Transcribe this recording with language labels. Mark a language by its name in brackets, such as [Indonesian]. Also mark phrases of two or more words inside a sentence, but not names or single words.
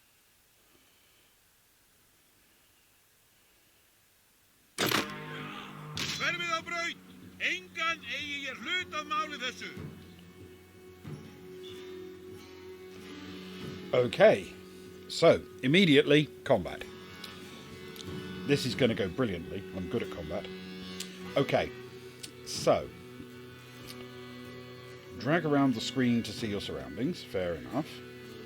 [Icelandic] Hverfið á braut! Engan eigi ég hlut að máli þessu! [English] Okay, so immediately combat. This is going to go brilliantly. I'm good at combat. Okay, so drag around the screen to see your surroundings.